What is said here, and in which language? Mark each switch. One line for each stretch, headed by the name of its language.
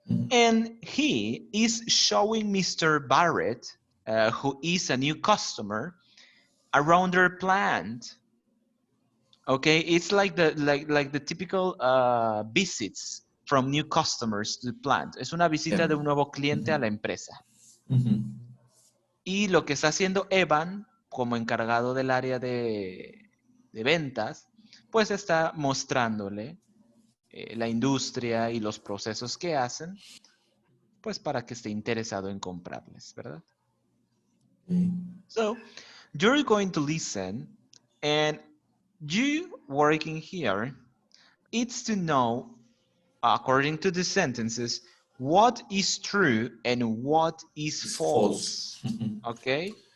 English: And he is showing Mr. Barrett, who is a new customer, around their plant. Okay, it's like the typical visits from new customers to the plant.
Spanish: Es una visita de un nuevo cliente a la empresa. Y lo que está haciendo Evan, como encargado del área de ventas, pues está mostrándole la industria y los procesos que hacen, pues para que esté interesado en comprarles, ¿verdad?
English: So, you're going to listen, and you working here, it's to know, according to the sentences, what is true and what is false. Okay?